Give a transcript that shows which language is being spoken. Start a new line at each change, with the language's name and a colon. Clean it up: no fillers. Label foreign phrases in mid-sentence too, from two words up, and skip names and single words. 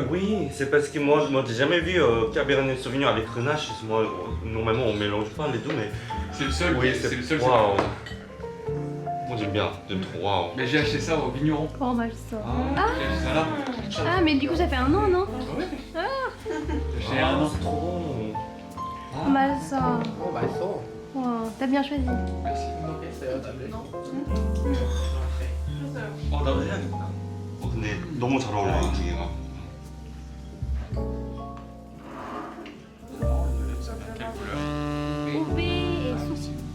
French: Oui, c'est parce que moi j'ai jamais vu Cabernet Sauvignon avec Grenache. Moi, normalement, on mélange pas les deux, mais. C'est le seul. Oui, c'est le seul. Waouh. cépage. Moi j'aime bien, j'aime trop. Waouh. Mais j'ai acheté ça au vigneron.
Korean: Oh 맛있어.
French: J'ai acheté ça là. Ah mais du coup ça fait un an non? J'ai acheté un an. C'est trop bon.
Korean: 맛있어. 오, 맛있어. 와,
French: t'as bien choisi. Merci.
Korean: 행복했어요, 다들. 나도 해야겠다. 근데 너무 잘 어울려 두 개가.
French: Quelle couleur? OB et souci.